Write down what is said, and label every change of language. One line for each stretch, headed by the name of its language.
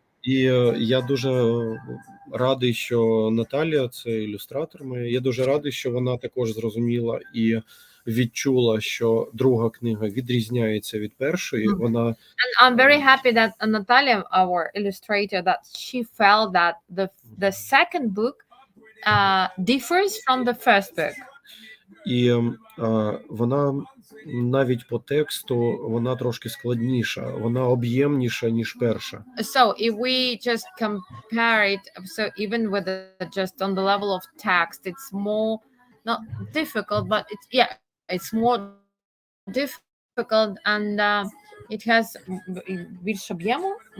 Ukrainian: І я дуже радий, що Наталія, це ілюстратор моя, я дуже радий, що вона також зрозуміла і відчула, що друга книга відрізняється від першої. Вона
English: And I'm very happy that Natalia, our illustrator, that she felt that the second book differs from the first book.
Ukrainian: І вона навіть по тексту вона трошки складніша, вона об'ємніша ніж перша.
English: So if we just compare it, so even with just on the level of text, it's more not difficult, but it's more difficult, and it has
Ukrainian: більше об'єму.